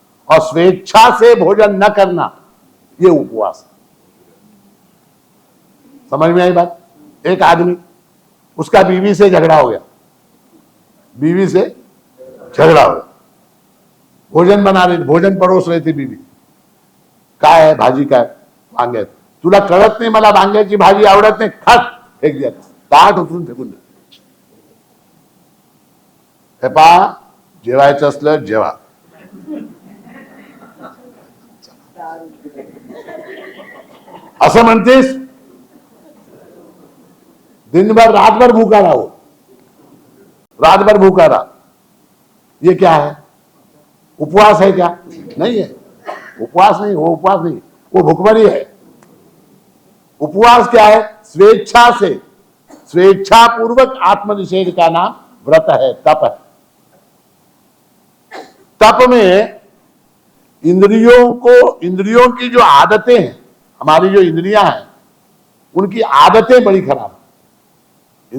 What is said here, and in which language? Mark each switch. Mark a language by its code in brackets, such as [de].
[hi] और स्वेच्छा से भोजन न करना ये उपवास। समझ में आई बात? एक आदमी, उसका बीवी से झगड़ा हो गया, बीवी से झगड़ा हो गया, भोजन बना रही, भोजन परोस रही थी बीवी, [mr] का है भाजी का है, वांगे तुला कळत नाही मला वांग्याची भाजी आवडत नाही, [hi] खट फेक दिया, [mr] ताट उचलून फेकून दिलं. हे पहा, जेवायचं असलं जेवा. असं म्हणतेस [hi] दिनभर रातभर भूखा रहो, रातभर भूखा रहा, ये क्या है? उपवास है क्या? नहीं है, उपवास नहीं, वो उपवास नहीं, वो भूखमरी है. उपवास क्या है? स्वेच्छा से, स्वेच्छा पूर्वक आत्मनिषेध का नाम व्रत है, तप है. तप में इंद्रियों की जो आदतें हैं, हमारी जो इंद्रियां हैं उनकी आदतें बड़ी खराब है.